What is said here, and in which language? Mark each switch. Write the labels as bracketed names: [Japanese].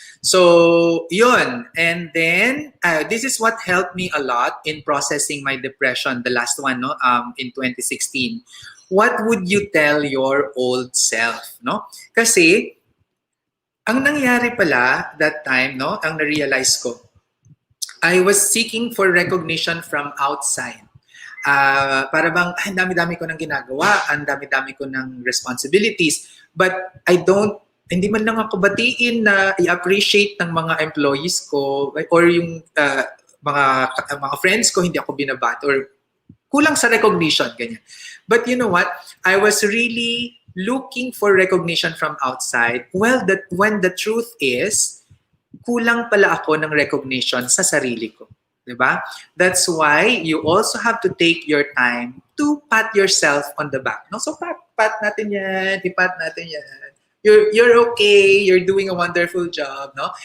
[English] So yun, and then this is what helped me a lot in processing my depression, the last one, no, in 2016. What would you tell your old self, no? [Filipino] Kasi ang nangyari pala [English] that time, no, [Filipino] ang na-realize ko, [English] I was seeking for recognition from outside. [Filipino] Para bang, ang dami-dami ko ng ginagawa, ang dami-dami ko ng responsibilities, but hindi man lang ako batiin na i-appreciate ng mga employees ko or yung mga friends ko, hindi ako binabati or kulang sa recognition, ganyan. [English] But you know what? I was really looking for recognition from outside. Well, when the truth is, [Filipino] kulang pala ako ng recognition sa sarili ko. Diba? [English] That's why you also have to take your time to pat yourself on the back. No? So [Filipino] pat natin yan, ipat natin yan. [English] You're okay, you're doing a wonderful job, no?